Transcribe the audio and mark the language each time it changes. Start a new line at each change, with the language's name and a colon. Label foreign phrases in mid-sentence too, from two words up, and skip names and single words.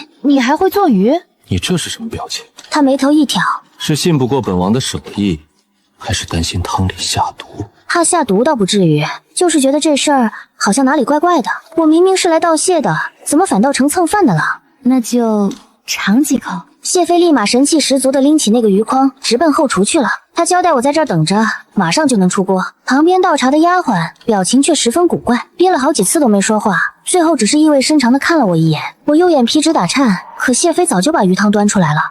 Chinese: 你還會做魚？”“ 你這是什麼表情？” 他眉頭一挑：“ 是信不過本王的手藝，還是擔心湯裡下毒？” 怕下毒倒不至於，就是覺得這事兒好像哪裡怪怪的。我明明是來道謝的，怎麼反倒成蹭飯的了？那就嘗幾口。謝妃立馬神氣十足地拎起那個魚筐，直奔後廚去了。她交代我在這兒等着，馬上就能出鍋。旁邊倒茶的丫鬟表情卻十分古怪，憋了好幾次都沒說話，最後只是意味深長地看了我一眼。我右眼皮直打顫，可謝妃早就把魚湯端出來了。